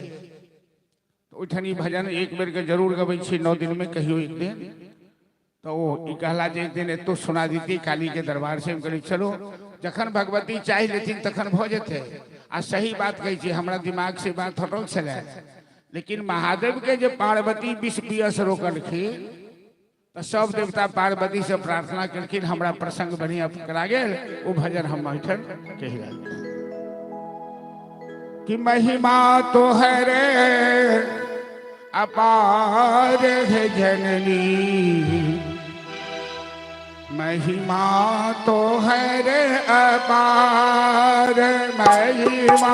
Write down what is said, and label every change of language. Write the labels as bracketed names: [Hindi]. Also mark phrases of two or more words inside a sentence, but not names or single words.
[Maithili] तो ओठनी भजन एक बेर के जरूर गबै छी 9 दिन में कहियो एक दिन। तो वो ई कहला जे एक दिन एतो सुना दीती काली के दरबार से। हम कहली चलो जखन भगवती चाह लेथिन तखन भ जेते। आ सही बात कहै छी हमरा दिमाग से बात हटल छलै, लेकिन महादेव के जे पार्वती विष पियस रोकलखिन तो सब देवता पार्वती से प्रार्थना करखिन हमरा प्रसंग बढ़िया करा गेल। वो भजन हम ऐठन कहि रहल कि महिमा तो है रे अपार है जननी, महिमा तो है रे अपार, महिमा